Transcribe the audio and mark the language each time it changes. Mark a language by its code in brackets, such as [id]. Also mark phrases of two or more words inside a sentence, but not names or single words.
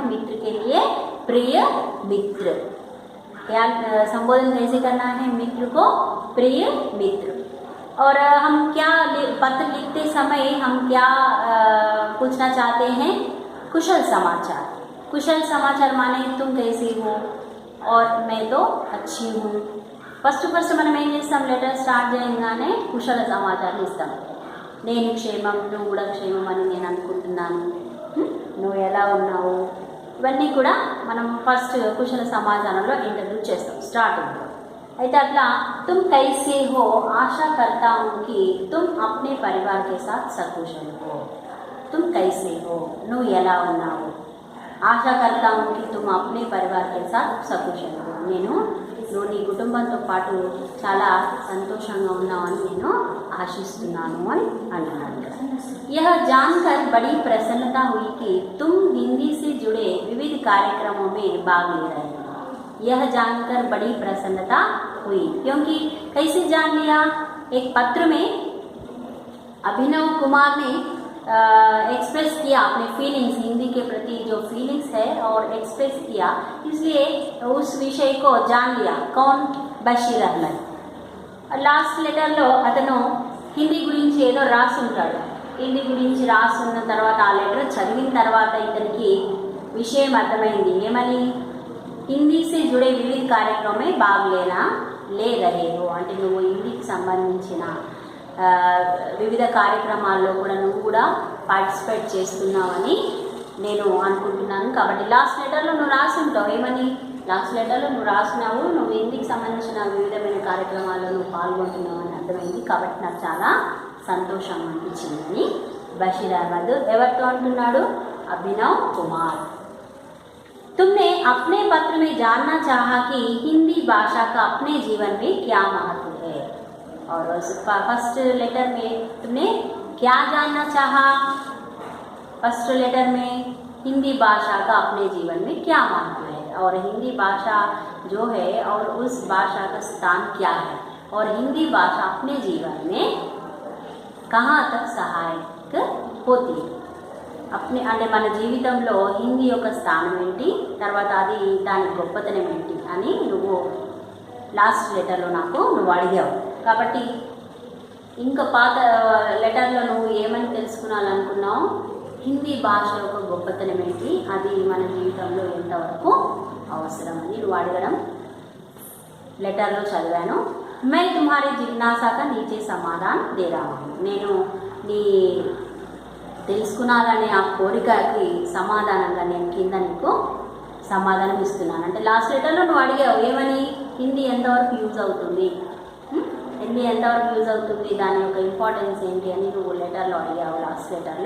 [hi] मित्र के लिए प्रिय मित्र। क्या संबोधन कैसे करना है मित्र को? प्रिय मित्र। और हम क्या पत्र लिखते समय हम क्या पूछना चाहते हैं? कुशल समाचार माने तुम कैसे हो और मैं तो अच्छी हूँ. [te] ఫస్ట్ మనం ఏం చేస్తాం? [en] letter start [te] చేయగానే కుశల సమాచారం ఇస్తాం. నేను క్షేమం, నువ్వు కూడా క్షేమం అని నేను అనుకుంటున్నాను, నువ్వు ఎలా ఉన్నావు, ఇవన్నీ కూడా మనం ఫస్ట్ కుశల సమాచారంలో ఇంట్రడ్యూస్ చేస్తాం స్టార్టింగ్లో. అయితే అట్లా [hi] तुम कैसे हो आशा करता हूँ कि तुम अपने परिवार के साथ सकुशल हो. तुम कैसे हो, [te] నువ్వు ఎలా ఉన్నావు. [hi] ఆశా करता हूँ कि तुम अपने परिवार के साथ सकुशल हो, [te] నేను నువ్వు నీ కుటుంబంతో పాటు చాలా సంతోషంగా ఉన్నావని నేను ఆశిస్తున్నాను అని అంటున్నాను. [hi] यह जानकर बड़ी प्रसन्नता हुई कि तुम हिंदी से जुड़े विविध कार्यक्रमों में भाग ले रहे हो. यह जानकर बड़ी प्रसन्नता हुई, क्योंकि कैसे जान लिया? एक पत्र में अभिनव कुमार ने एक्सप्रेस किया अपने फीलिंग्स, हिंदी के प्रति जो फीलिंग्स है और एक्सप्रेस किया, इसलिए उस विषय को जान लिया. कौन? बशीर अहमद. [en] last letterలో [te] అతను హిందీ గురించి ఏదో రాసి ఉంటాడు. హిందీ గురించి రాసున్న తర్వాత ఆ లెటర్ చదివిన తర్వాత ఇతనికి విషయం అర్థమైంది. ఏమని? [hi] हिंदी से जुड़े विविध कार्यक्रम में भाग ले रहे हो [te] అంటే నువ్వు హిందీకి సంబంధించిన వివిధ కార్యక్రమాల్లో కూడా నువ్వు కూడా పార్టిసిపేట్ చేస్తున్నావని నేను అనుకుంటున్నాను. కాబట్టి [en] last letterలో [te] నువ్వు రాసి ఉంటావు. ఏమని? [en] last letterలో [te] నువ్వు రాసినావు, నువ్వు హిందీకి సంబంధించిన వివిధమైన కార్యక్రమాల్లో నువ్వు పాల్గొంటున్నావు అని అర్థమైంది. కాబట్టి నాకు చాలా సంతోషం అనిపించిందని బషీర్ అహ్మద్ ఎవరితో అంటున్నాడు? అభినవ్ కుమార్. [hi] तुमने अपने पत्र में जानना चाहा कि हिंदी भाषा का अपने जीवन में क्या महत्व है. और [en] first letter [hi] में तुमने क्या जानना चाहा? [en] first letter [hi] में हिंदी भाषा का अपने जीवन में क्या महत्व है और हिंदी भाषा जो है और उस भाषा का स्थान क्या है और हिंदी भाषा अपने जीवन में कहाँ तक सहायक होती है. [te] अपने అంటే మన జీవితంలో హిందీ యొక్క స్థానం ఏంటి, తర్వాత అది దాని గొప్పతనం ఏంటి అని నువ్వు [en] last letterలో [te] నువ్వు అడిగావు. కాబట్టి ఇంకా పాత లెటర్లో నువ్వు ఏమని తెలుసుకోవాలనుకున్నావు? హిందీ భాష యొక్క గొప్పతనం ఏంటి, అది మన జీవితంలో ఎంతవరకు అవసరమని నువ్వు అడగడం లెటర్లో చదివాను. [hi] मैं तुम्हारे जिज्ञासा का नीचे समाधान दे रहा हूँ. [te] నేను నీ తెలుసుకున్నారనే ఆ కోరికకి సమాధానంగా నేను కింద నీకు సమాధానం ఇస్తున్నాను. అంటే [en] last letterలో [te] నువ్వు అడిగావు ఏమని? హిందీ ఎంతవరకు యూజ్ అవుతుంది, హిందీ ఎంతవరకు యూజ్ అవుతుంది, దాని యొక్క ఇంపార్టెన్స్ ఏంటి అని నువ్వు లెటర్లో అడిగావు [en] last letterలో.